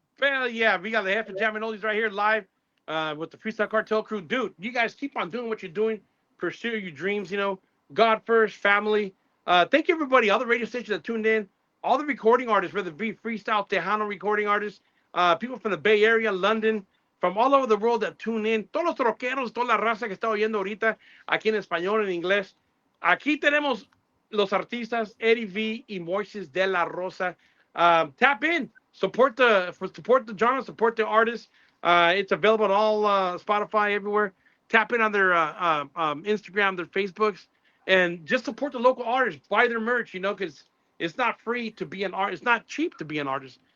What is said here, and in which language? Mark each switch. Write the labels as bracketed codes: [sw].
[en] Well, yeah, we got the Jefa Jamming Oldies right here live. With the Freestyle Cartel crew. Dude, you guys keep on doing what you're doing. Pursue your dreams, God first, family. Thank you, everybody, all the radio stations that tuned in, all the recording artists, whether it be freestyle, Tejano recording artists, people from the Bay Area, London, from all over the world that tune in. [es] Todos los troqueros, toda la raza que está oyendo ahorita, aquí en español, en inglés. Aquí tenemos los artistas, Eddie V y Moiseis de la Rosa. [en] Tap in, support the genre, support the artists. It's available on all Spotify, everywhere. Tap in on their Instagram, their Facebooks, and just support the local artists. Buy their merch, because it's not free to be an artist. It's not cheap to be an artist.